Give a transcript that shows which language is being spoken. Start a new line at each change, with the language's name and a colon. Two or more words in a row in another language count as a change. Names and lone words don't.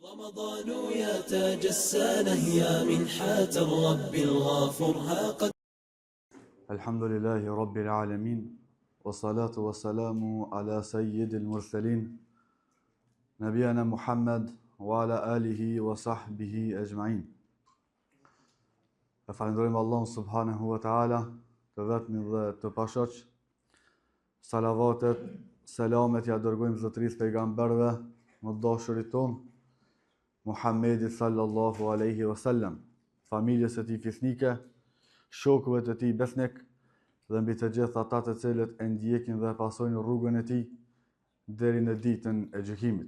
Arabic: رمضان يا تاج السنة يا منحة الرب الغافر ها قد الحمد لله رب العالمين والصلاة والسلام على سيد المرسلين نبينا محمد وعلى آله وصحبه أجمعين.
Albanian: Falenderojmë Allahun
Arabic: سبحانه وتعالى,
Albanian: të vetmin dhe të pashoq. Salavatet, selamet ja dërgojmë zotërisë pejgamberëve, më dashurit ton, Muhammedit
Arabic: صلى الله عليه وسلم,
Albanian: familjes së tij fisnike, shokëve të tij besnik dhe mbi të gjithë ata të cilët e ndjekin dhe pasojnë rrugën e tij deri në ditën e gjykimit.